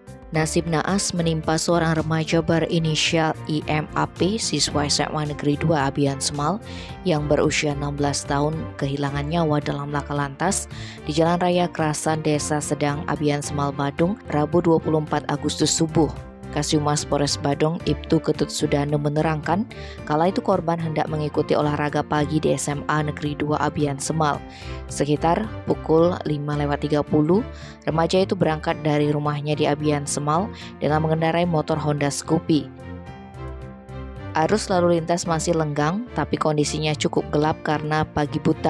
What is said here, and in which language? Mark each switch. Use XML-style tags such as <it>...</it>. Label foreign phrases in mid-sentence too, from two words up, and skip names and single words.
<id>Nasib naas menimpa seorang remaja berinisial IMAP, siswa SMA Negeri 2 Abian Semal yang berusia 16 tahun kehilangan nyawa dalam laka lantas di Jalan Raya Krasan, Desa Sedang, Abian Semal, Badung, Rabu 24 Agustus subuh. Kasiumas Polres Badung, Ibtu Ketut Sudane menerangkan, kala itu korban hendak mengikuti olahraga pagi di SMA Negeri 2 Abian Semal. Sekitar pukul 5.30, remaja itu berangkat dari rumahnya di Abian Semal dengan mengendarai motor Honda Scoopy. Arus lalu lintas masih lenggang, tapi kondisinya cukup gelap karena pagi buta.</id>